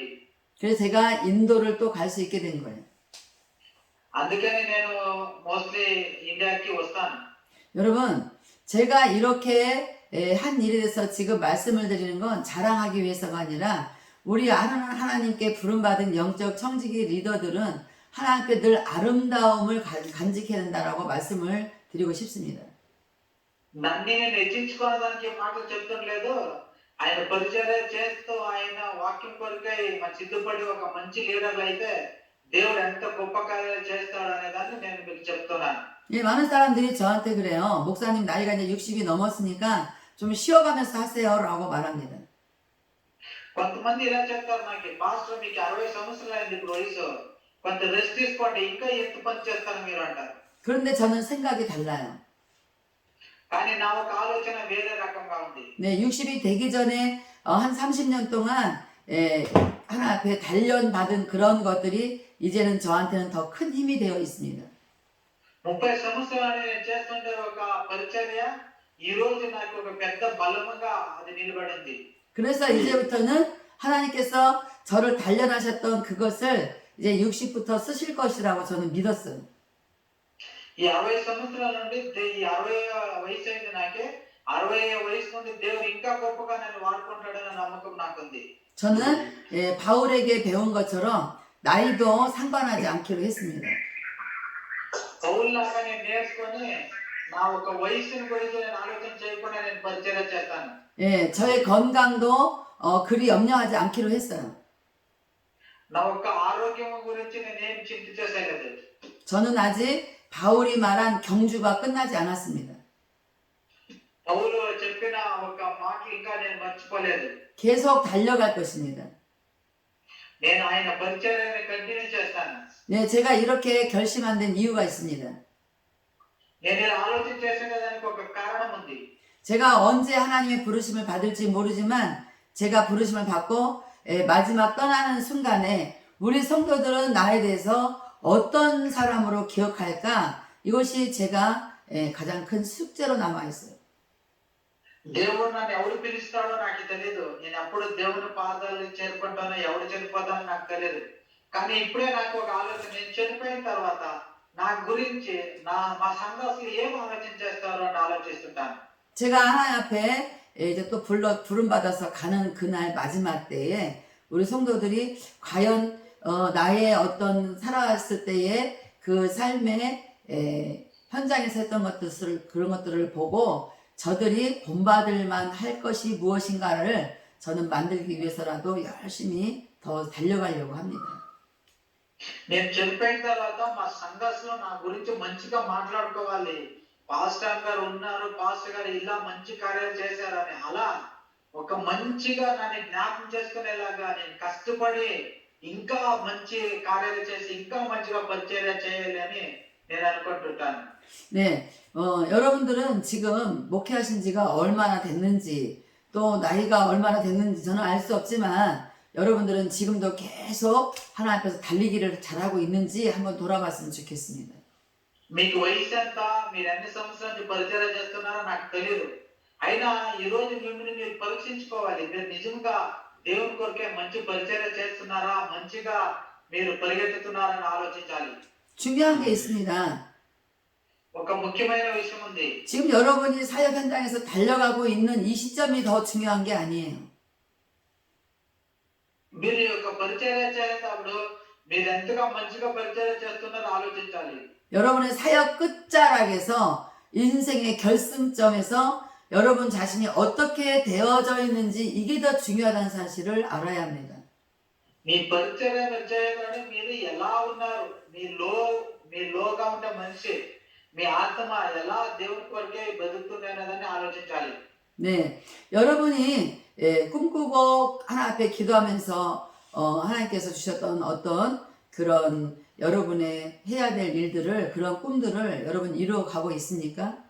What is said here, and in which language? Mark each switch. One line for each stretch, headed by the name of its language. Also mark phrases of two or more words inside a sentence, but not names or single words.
Korean: 그래서 제가 인도를 또 갈 수 있게 된 거예요.
Telugu: అందుకని నేను మోస్ట్లీ ఇండియాకి వస్తాను.
Korean: 여러분, 제가 이렇게 한 일에 대해서 지금 말씀을 드리는 건 자랑하기 위해서가 아니라 우리 하나님께 부름받은 영적 청지기 리더들은 하나님께 늘 아름다움을 간직해야 된다라고 말씀을 드리고 싶습니다.
Telugu: నన్ను నేను హెచ్చించుకోవడానికి మాటలు చెప్తాం లేదు. ఆయన పరిచర్య చేస్తూ ఆయన వాక్యం కొరకై సిద్ధపడి ఒక మంచి లీడర్లు అయితే దేవుడు ఎంత గొప్ప కార్యాలు చేస్తాడు అనే దాన్ని నేను మీకు చెప్తున్నాను.
Korean: 예, 많은 사람들이 저한테 그래요. 목사님 나이가 이제 60이 넘었으니까 좀 쉬어가면서 하세요라고 말합니다.
Telugu: కొంతమంది ఇలా చెప్తారు, నాకు పాస్టర్ మీకు 60 సంవత్సరాలు అయింది ఇప్పుడు వయసు, కొంత రెస్ట్ తీసుకోండి, ఇంకా ఎంత పని చేస్తారు మీరు అంటారు.
Korean: 그런데 저는 생각이 달라요.
Telugu: కానీ నా ఒక ఆలోచన వేరే రకంగా ఉంది.
Korean: 네, 60이 되기 전에 한 30년 동안 하나 앞에 단련받은 그런 것들이 이제는 저한테는 더 큰 힘이 되어 있습니다.
Telugu: 30 సంవత్సరాలు నేను చేస్తుండే ఒక పరిచర్య ఈ రోజు నాకు ఒక పెద్ద బలముగా అది నిలబడింది.
Korean: 그래서 이제부터는 하나님께서 저를 단련하셨던 그것을 이제 60부터 쓰실 것이라고 저는 믿었어요.
Telugu: ఈ 60 సంవత్సరాల నుండి ఈ 60 వయసు అయింది నాకే. 60 వయసు నుండి దేవుడు ఇంకా గొప్పగా నన్ను వాడుకుంటాడన్న నమ్మకం నాకుంది.
Korean: 저는 바울에게 배운 것처럼 나이도 상관하지 않기로 했습니다.
Telugu: పౌలులాగా నేను నేర్చుకొని నా ఒక వయసుని గురించి నేను ఆలోచన చేయకుండా నేను పరిచర్య చేస్తాను.
Korean: 예, 저의 건강도 그리 염려하지 않기로 했어요.
Telugu: నా ఒక ఆరోగ్యం గురించి నేను ఏం చింత చేసేలేదు.
Korean: 저는 아직 바울이 말한 경주가 끝나지 않았습니다.
Telugu: పౌలు చెప్పిన ఒక మాటలు ఇంకా నేను మర్చిపోలేదు.
Korean: 계속 달려갈 것입니다.
Telugu: నేను ఆయన పరిచర్యని కంటిన్యూ చేస్తాను.
Korean: 네, 제가 이렇게 결심한 데는 이유가 있습니다.
Telugu: నేను ఇలా ఆలోచన చేసేదానికి ఒక కారణం ఉంది.
Korean: 제가 언제 하나님의 부르심을 받을지 모르지만 제가 부르심을 받고 마지막 떠나는 순간에 우리 성도들은 나에 대해서 어떤 사람으로 기억할까? 이것이 제가 가장 큰 숙제로 남아있어요.
Telugu: దేవుడు నన్ను ఎవరు పిలుస్తాడో నాకు తెలియదు. నేను ఎప్పుడు దేవుని పాదాలు చేరుకుంటానో ఎవరు చనిపోతానో నాకు తెలియదు. కానీ ఇప్పుడే నాకు ఒక ఆలోచన, నేను చనిపోయిన తర్వాత నా గురించి మా సంఘాసులు ఏం ఆలోచన చేస్తారో అని ఆలోచిస్తుంటాను.
Korean: 제가 하나님 앞에 이제 또 부름받아서 가는 그날 마지막 때에 우리 성도들이 과연 나의 어떤 살아왔을 때의 그 삶의 현장에서 했던 그런 것들을 보고 저들이 본받을 만할 것이 무엇인가를 저는 만들기 위해서라도 열심히 더 달려가려고 합니다.
Telugu: నేను చనిపోయిన తర్వాత మా సంఘస్లో నా గురించి మంచిగా మాట్లాడుకోవాలి. పాస్టర్ గారు ఉన్నారు, పాస్టర్ గారు ఇలా మంచి కార్యాలు చేశారని అలా ఒక మంచిగా నన్ను జ్ఞాపకం చేసుకునేలాగా నేను కష్టపడి ఇంకా మంచి కార్యాలు చేసి ఇంకా మంచిగా పరిచర్య చేయాలి అని నేను అనుకుంటుంటాను.
Korean: 네, 여러분들은 지금 목회하신 지가 얼마나 됐는지 또 나이가 얼마나 됐는지 저는 알 수 없지만 여러분들은 지금도 계속 하나님 앞에서 달리기를 잘하고 있는지 한번 돌아봤으면 좋겠습니다.
Telugu: మీకు వయసు ఎంత, మీరు ఎన్ని సంవత్సరాల నుంచి పరిచర్య చేస్తున్నారో నాకు తెలియదు. అయినా ఈ రోజు మిమ్మల్ని మీరు పరీక్షించుకోవాలి. మీరు నిజంగా దేవుని కొరకే మంచి పరిచర్య చేస్తున్నారా, మంచిగా మీరు పరిగెత్తుతున్నారని ఆలోచించాలి.
Korean: 중요한 게 있습니다.
Telugu: ఒక ముఖ్యమైన విషయం ఉంది.
Korean: 지금 여러분이 사역 현장에서 달려가고 있는 이 시점이 더 중요한 게 아니에요.
Telugu: మీరు యొక్క పరిచర్య చేసేటప్పుడు మీరు ఎంతగా మంచిగా పరిచర్య చేస్తున్నారో ఆలోచించాలి.
Korean: 여러분의 사역 끝자락에서 인생의 결승점에서 여러분 자신이 어떻게 되어져 있는지 이게 더 중요하다는 사실을 알아야 합니다.
Telugu: మీ పరిచర్య మీరు చేయగానే మీరు ఎలా ఉన్నారు, మీలోగా ఉండే మనిషి, మీ ఆత్మ ఎలా దేవుని కొరకే బతుకుతుంది అనేదాన్ని ఆలోచించాలి.
Korean: 네, 여러분이 꿈꾸고 하나님 앞에 기도하면서 하나님께서 주셨던 어떤 그런 여러분의 해야 될 일들을, 그런 꿈들을 여러분 이루어가고 있습니까?